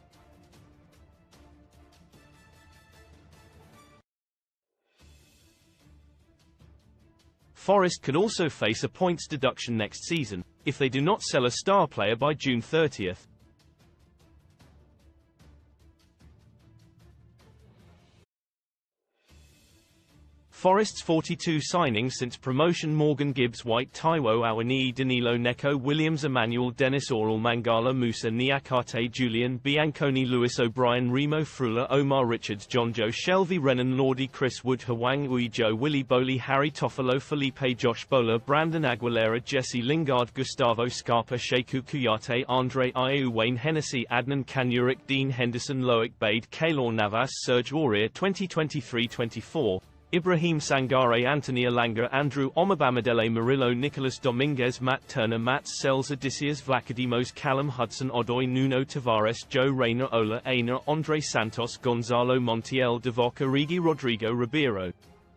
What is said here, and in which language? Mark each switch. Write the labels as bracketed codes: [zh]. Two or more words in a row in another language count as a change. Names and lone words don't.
[en] Forest could also face a points deduction next season, if they do not sell a star player by June 30. Forest's 42 signings since promotion: Morgan Gibbs-White, Taiwo Awoniyi, Danilo Neko Williams, Emmanuel Dennis, Oral Mangala, Musa Niakate, Julian Bianconi, Lewis O'Brien, Remo Frula, Omar Richards, John Joe Shelby, Renan Lordy, Chris Wood, Hwang Ui-Jo, Willie Bowley, Harry Toffolo, Felipe Josh Bowler, Brandon Aguilera, Jesse Lingard, Gustavo Scarpa, Sheku Kuyate, Andre Ayew, Wayne Hennessy, Adnan Kanyurik, Dean Henderson, Loic Bade, Keylor Navas, Serge Aurier. 2023-24. Ibrahim Sangare, Anthony Alanga, Andrew Omabamadele, Murillo, Nicolas Dominguez, Matt Turner, Matt Sells, Odysseus Vlachodimos, Callum Hudson, Odoi, Nuno Tavares, Joe Reyna, Ola Aina, Andre Santos, Gonzalo Montiel, Divock Origi, Rodrigo Ribeiro.